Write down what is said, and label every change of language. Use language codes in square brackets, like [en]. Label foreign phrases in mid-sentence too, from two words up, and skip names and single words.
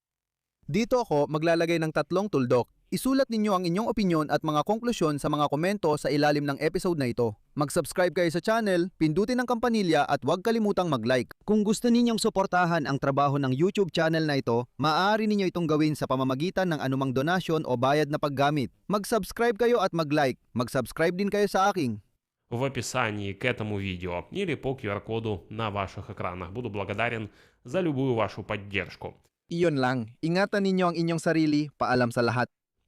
[tl] Dito ako maglalagay ng 3 tuldok. Isulat ninyo ang inyong opinyon at mga konklusyon sa mga komento sa ilalim ng episode na ito. Mag-subscribe kayo sa channel, pindutin ang kampanilya at huwag kalimutang mag-like. Kung gusto ninyong suportahan ang trabaho ng YouTube channel na ito, maaari ninyo itong gawin sa pamamagitan ng anumang donasyon o bayad na paggamit. Mag-subscribe kayo at mag-like. Mag-subscribe din kayo sa aking [ru] В описании к этому видео или по QR-коду на ваших экранах. Буду благодарен за любую вашу поддержку. [tl] Iyon lang, ingatan ninyo ang inyong sarili, paalam sa lahat.